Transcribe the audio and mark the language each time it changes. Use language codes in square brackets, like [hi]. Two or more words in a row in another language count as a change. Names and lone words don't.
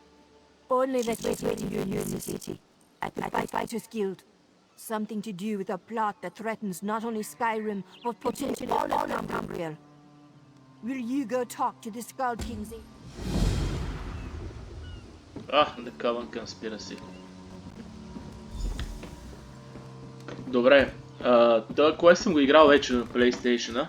[en] Only that we're waiting you in the city, at the Fighters Guild. Something to do with a plot that threatens not only Skyrim, but potentially all of Tamriel. Will you go talk to the Skald King's... The Common Conspiracy. [bg] Добре. Това куест съм го играл вече на PlayStation-а.